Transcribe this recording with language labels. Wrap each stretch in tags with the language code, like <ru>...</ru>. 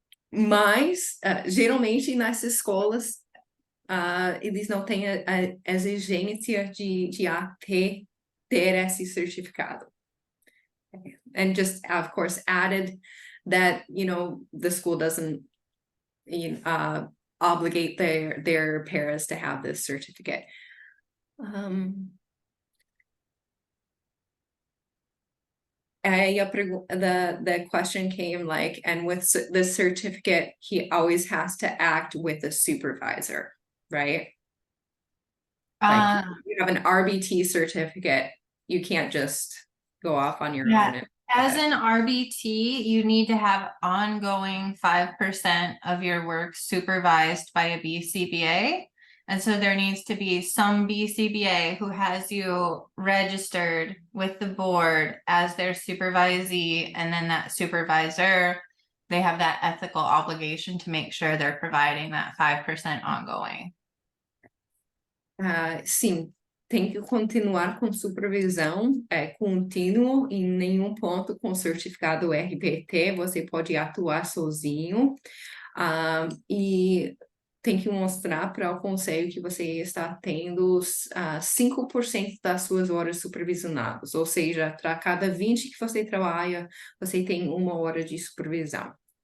<pt>Mas, geralmente, nas escolas, eles não têm a exigência de AT ter esse certificado.</pt> <en>And just, of course, added that, the school doesn't obligate their parents to have this certificate. The question came like, and with the certificate, he always has to act with a supervisor, right? Like you have an RBT certificate, you can't just go off on your own. As an RBT, you need to have ongoing 5% of your work supervised by a BCBA. And so there needs to be some BCBA who has you registered with the board as their supervisee, and then that supervisor, they have that ethical obligation to make sure they're providing that 5% ongoing.</en> <pt>Sim, tem que continuar com supervisão contínuo, em nenhum ponto com certificado RBT você pode atuar sozinho, e tem que mostrar para o conselho que você está tendo 5% das suas horas supervisionadas, ou seja, para cada 20 que você trabalha, você tem 1 hora de supervisão.</pt>